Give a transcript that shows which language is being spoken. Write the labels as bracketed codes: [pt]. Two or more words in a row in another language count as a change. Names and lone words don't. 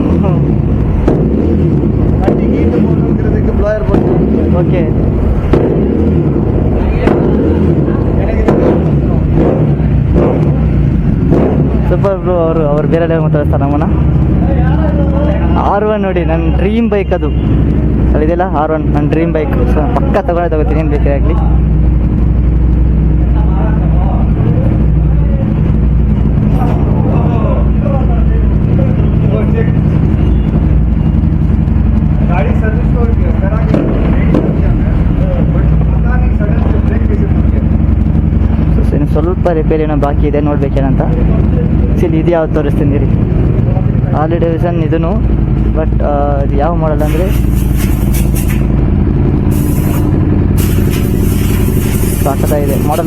[en] Okay super bro. [kn] ಅವ್ರು ಬೇರೆ ಲೆವೆಲ್ ಮಾತಾಡ್ತಾರೆ ನಮ್ಮನ್ನ. R1 ನೋಡಿ, ನನ್ನ [en] dream bike [kn] ಅದು. ಅಲ್ಲಿದೆಯಲ್ಲ R1 ನನ್ನ [en] dream bike. [kn] ಸೊ ಪಕ್ಕ ತಗೋತೀನಿ, ಏನು ಬೇಕೇ ಆಗಲಿ. [hi] गाड़ी सर्विस तो करा के बट पता नहीं सडन से ब्रेक कैसे मुड़ गया. [kn] ಸೊ ಇನ್ನು ಸ್ವಲ್ಪ ರಿಪೇರಿ ಏನೋ ಬಾಕಿ ಇದೆ, ನೋಡ್ಬೇಕೇನಂತ. ಆ್ಯಕ್ಚುಲಿ ಇದು ಯಾವ್ದು ತೋರಿಸ್ತೀನಿ ರೀ, ಹಾರ್ಲೆ ಡೇವಿಡ್ಸನ್ ಇದೂ. ಬಟ್ ಇದು ಯಾವ ಮಾಡಲ್ ಅಂದರೆ ಸಾಕತ್ತಾಗಿದೆ ಮಾಡಲ್.